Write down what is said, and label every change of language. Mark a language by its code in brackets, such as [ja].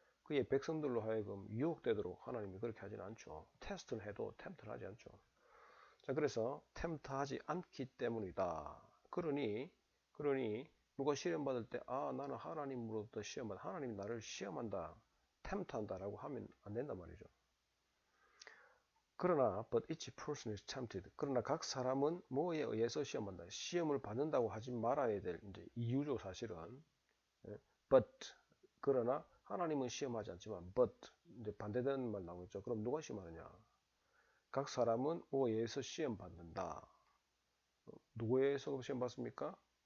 [ko] 그의 백성들로 하여금 유혹되도록 하나님이 그렇게 하진 않죠. 테스트를 해도 템트를 하지 않죠. 자, 그래서 템트하지 않기 때문이다. 그러니 누가 시험 받을 때 나는 하나님으로부터 시험받아, 하나님이 나를 시험한다, 템트한다라고 하면 안 된단 말이죠. 그러나 [en] but each person is tempted. [ko] 그러나 각 사람은 뭐에 의해서 시험한다. 시험을 받는다고 하지 말아야 될 이제 이유죠, 사실은. but 그러나 하나님은 시험하지 않지만 but 이제 반대되는 말 나오겠죠. 그럼 누가 시험하느냐? 각 사람은 뭐에 의해서 시험 받는다. 누구에 의해서 시험 받습니까?